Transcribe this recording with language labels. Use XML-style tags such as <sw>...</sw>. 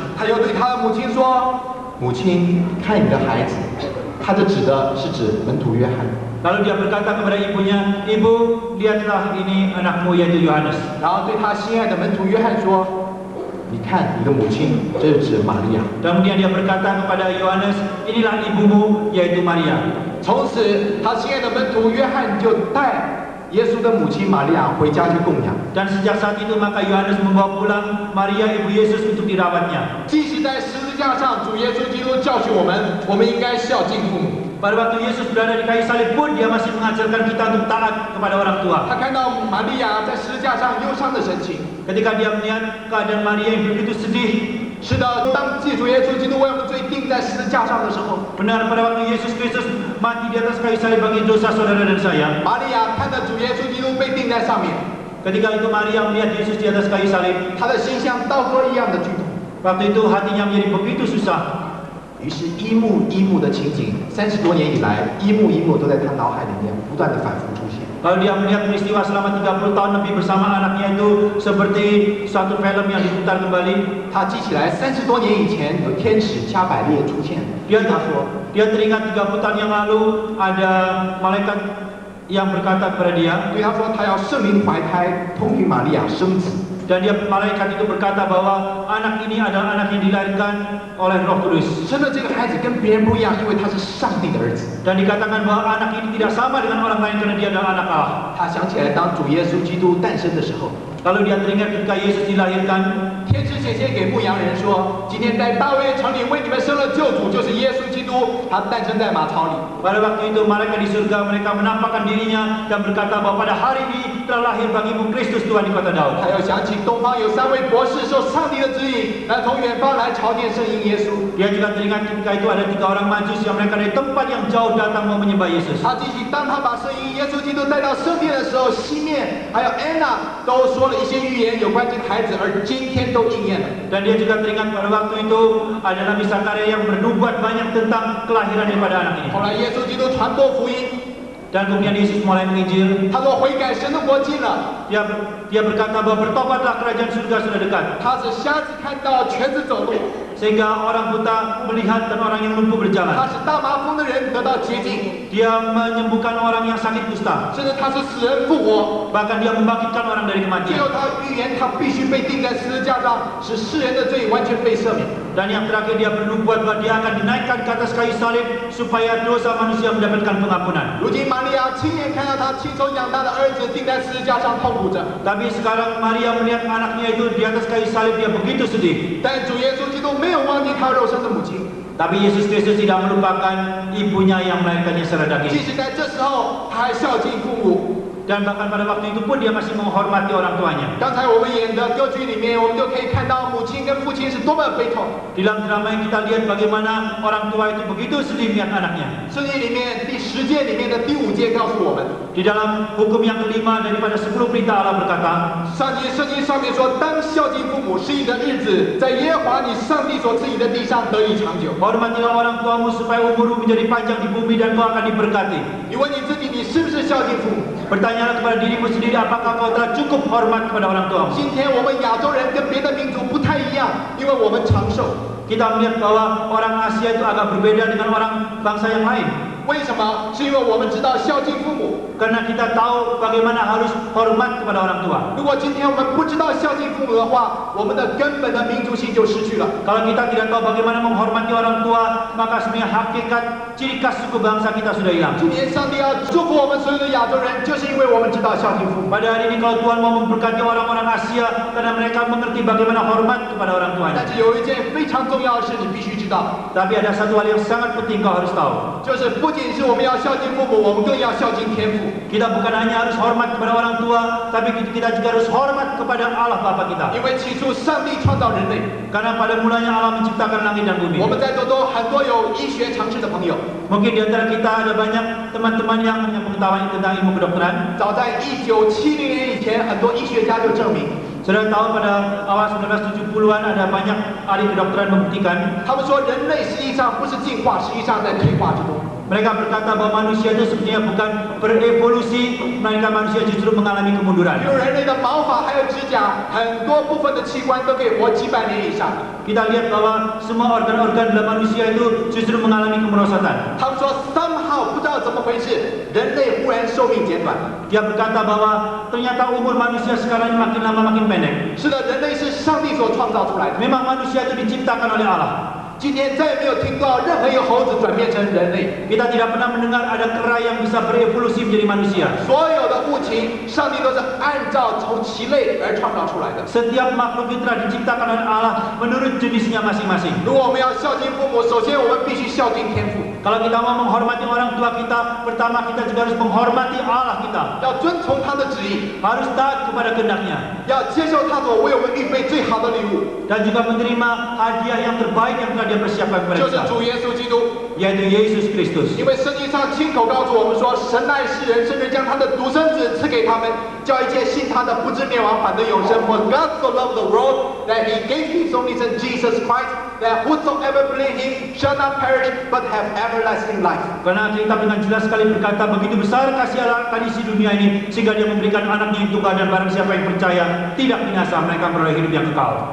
<zh>他又对他的母亲说：“母亲，看你的孩子。” 他这指的是指门徒约翰。</zh> <id>Lalu dia berkata kepada ibunya, Ibu, lihatlah ini anakmu yaitu Yohanes.</id> <zh>然后对他心爱的门徒约翰说：“你看你的母亲，这是指玛利亚。”</zh> <id>Kemudian dia berkata kepada Yohanes, inilah ibumu yaitu Maria.</id> <zh>从此，他心爱的门徒约翰就带耶稣的母亲玛利亚回家去供养。</zh> <id>Dan sejak saat itu maka Yohanes membawa pulang Maria ibu Yesus untuk dirawatnya.</id> <zh>即使在十字架上，主耶稣基督教训我们应该孝敬父母。</zh> <id>Pada waktu Yesus berada di kayu salib pun dia masih mengajarkan kita untuk taat kepada orang tua.</id> <zh>他看到玛利亚在十字架上忧伤的神情。</zh> <id>Ketika dia melihat keadaan Maria yang begitu sedih,</id> <zh>是的，当主耶稣基督为我们罪钉在十字架上的时候，</zh> <id>benar pada waktu Yesus Kristus mati di atas kayu salib bagi dosa saudara dan saya.</id> <zh>玛利亚看到主耶稣基督被钉在上面，</zh> <id>Ketika itu Maria melihat Yesus di atas kayu salib,</id> <zh>她的心像刀割一样的剧痛。</zh> <id>waktu itu hatinya menjadi begitu susah.</id> <zh>于是，一幕一幕的情景，30多年以来，一幕一幕都在他脑海里面不断的反复出现。</zh> <id>Lalu dia melihat peristiwa selama 30 tahun lebih bersama anaknya itu seperti suatu film yang diputar kembali.</id> <zh>他记起来，30多年以前有天使加百列出现，</zh> <id>Dia</id> <zh>对他说</zh> <id>dia teringat 30 tahun yang lalu ada malaikat yang berkata kepada dia,</id> <zh>对他说，他要圣灵怀胎，通于玛利亚生子。</zh> <id>dan malaikat itu berkata bahwa anak ini adalah anak yang dilahirkan oleh Roh Kudus.</id> <zh>生的这个孩子跟别人不一样，因为他是上帝的儿子。</zh> <id>Dan dikatakan bahwa anak ini tidak sama dengan orang lain karena dia adalah anak Allah.</id> <zh>他想起来，当主耶稣基督诞生的时候，</zh> <id>Lalu dia teringat ketika Yesus dilahirkan,</id> <zh>天使显现给牧羊人说：“今天在大卫城里为你们生了救主，就是耶稣基督，他诞生在马槽里。”</zh> <id>pada waktu itu malaikat di surga mereka menampakkan dirinya dan berkata bahwa pada hari ini telah lahir bagimu Kristus Tuhan di kota Daud.</id> <zh>他又想起东方有3位博士受上帝的指引，来从远方来朝见圣婴耶稣。</zh> <id>Dia juga teringat ketika itu ada 3 orang majus yang mereka dari tempat yang jauh datang mau menyembah Yesus.</id> <zh>他记起当他把圣婴耶稣基督带到圣殿的时候，西面还有安娜都说了一些预言有关这个孩子，而今天都应验了。</zh> <id>Dan dia juga teringat pada waktu itu ada Nabi Zakaria yang bernubuat banyak tentang kelahiran daripada anak ini.</id> <zh>后来耶稣基督传播福音，</zh> <id>Dan kemudian Yesus mulai menginjil.</id> <zh>他说悔改，神的国近了。</zh> <id>Dia berkata bahwa bertobatlah kerajaan surga sudah dekat.</id> <zh>他使瞎子看到，瘸子走路。</zh> <id>Sehingga orang buta melihat dan orang yang lumpuh</id> <zh>他</zh> <id>berjalan.</id> <zh>使大麻风的人得到洁净，</zh> <id>Dia menyembuhkan orang yang sakit kusta.</id> <zh>甚至他使死人复活。</zh> <id>Bahkan dia membangkitkan orang dari kematian.</id> <zh>后他预言，他必须被钉在十字架上，使世人的罪完全被赦免。</zh> <id>Dan yang terakhir dia bernubuat bahwa dia akan dinaikkan ke atas kayu salib supaya dosa manusia mendapatkan pengampunan.</id> <zh>如今玛利亚亲眼看到他亲手养大的儿子钉在十字架上痛苦着，</zh> <id>Tapi sekarang Maria melihat anaknya itu di atas kayu salib, dia begitu sedih.</id> <zh>但主耶稣基督没有忘记他肉身的母亲。</zh> <id>Tapi Yesus Kristus tidak melupakan ibunya yang melahirkannya secara</id> <zh>即</zh> <id>daging.</id> <zh>使在这时候，他还孝敬父母。</zh> <id>Dan bahkan pada waktu itu pun dia masih menghormati orang tuanya.</id> <zh>刚才我们演的歌剧里面，我们就可以看到母亲跟父亲是多么的悲痛。</zh> <id>Di dalam drama yang kita lihat bagaimana orang tua itu begitu sedih melihat anaknya.</id> <zh>圣经里面第10诫里面的第5诫告诉我们，</zh> <id>Di dalam hukum yang kelima daripada 10 perintah Allah berkata,</id> <zh>圣经上面说，当孝敬父母是你的日子，在耶和华你上帝所赐你的地上得以长久。</zh> <id>hormatilah orang tuamu supaya umurmu menjadi panjang di bumi dan kau akan diberkati.</id> <zh>你问你自己，你是不是孝敬父母？</zh> <id>Bertanyalah kepada dirimu sendiri apakah kau telah cukup hormat kepada orang tuamu.</id> <zh>今天我们亚洲人跟别的民族不太一样，因为我们长寿。</zh> <id>Kita melihat bahwa orang Asia itu agak berbeda dengan orang bangsa yang lain.</id> <zh>为什么？是因为我们知道孝敬父母。</zh> <id>Karena kita tahu bagaimana harus hormat kepada orang tua.</id> <zh>如果今天我们不知道孝敬父母的话，我们的根本的民族性就失去了。</zh> <id>Kalau kita tidak tahu bagaimana menghormati orang tua, maka sebenarnya hakikat ciri khas suku bangsa kita sudah hilang.</id> <zh>今天上帝要祝福我们所有的亚洲人，就是因为我们知道孝敬父母。</zh> <id>Pada hari ini kalau Tuhan mau memberkati orang-orang Asia karena mereka mengerti bagaimana hormat kepada orang</id> <zh>但</zh> <id>tuanya.</id> <zh>是有一件非常重要的事，你必须知道，</zh> <id>Tapi ada satu hal yang sangat penting kau harus tahu.</id> <zh>就是不仅是我们要孝敬父母，我们更要孝敬天父。</zh> <id>Kita bukan hanya harus hormat kepada orang tua, tapi kita juga harus hormat kepada Allah Bapa kita.</id> <zh>因为起初上帝创造人类，</zh> <id>Karena pada mulanya Allah menciptakan langit dan bumi.</id> <zh>我们在座都很多有医学常识的朋友。</zh> <id>Mungkin di antara kita ada banyak teman-teman yang punya pengetahuan tentang ilmu kedokteran.</id> <zh>早在1970年以前，很多医学家就证明，</zh> <id>Saudara tahu pada awal 1970-an ada banyak ahli kedokteran membuktikan</id> <zh>他们说人类实际上不是进化，实际上在退化之中。</zh> <id>mereka berkata bahwa manusia itu sebenarnya bukan berevolusi, melainkan manusia justru mengalami</id> <zh>比</zh> <id>kemunduran.</id> <zh>如人类的毛发还有指甲，很多部分的器官都可以活几百年以上。</zh> <id>Kita lihat bahwa semua organ-organ dalam manusia itu justru mengalami kemerosatan.</id> <zh>他们说</zh> <en>somehow</en> <zh>不知道怎么回事，人类忽然寿命减短。</zh> <id>Dia berkata bahwa ternyata umur manusia sekarang ini makin lama makin pendek.</id> <zh>是的，人类是上帝所创造出来的。</zh> <id>Memang manusia itu diciptakan oleh Allah.</id> <zh>今天再也没有听到任何一个猴子转变成人类。</zh> <id>Kita tidak pernah mendengar ada kera yang bisa berevolusi menjadi manusia.</id> <zh>所有的物情，上帝都是按照从其类而创造出来的。</zh> <id>Setiap makhluk itu telah diciptakan oleh Allah menurut jenisnya masing-masing.</id> <zh>如果我们要孝敬父母，首先我们必须孝敬天父，</zh> <id>Kalau kita mau menghormati orang tua kita, pertama kita juga harus menghormati Allah kita.</id> <zh>要遵从他的旨意，</zh> <id>Harus taat kepada kehendaknya.</id> <zh>要接受他所为我们预备最好的礼物，</zh> <id>Dan juga menerima hadiah yang terbaik yang telah dia persiapkan kepada</id> <zh>就是</zh> <id>kita.</id> <zh>主耶稣基督。</zh> <id>Yaitu Yesus Kristus.</id> <zh>因为圣经上亲口告诉我们说，神爱世人，甚至将他的独生子赐给他们，叫一切信他的不至灭亡，反得永生。</zh> <en>For God so loved the world that He gave His only Son Jesus Christ, that whosoever believe Him shall not perish but have everlasting life.</en> <id>Karena Alkitab dengan jelas sekali berkata begitu besar kasih Allah akan isi dunia ini sehingga dia memberikan anaknya yang tunggal dan barang siapa yang percaya tidak binasa mereka beroleh hidup yang kekal.</id>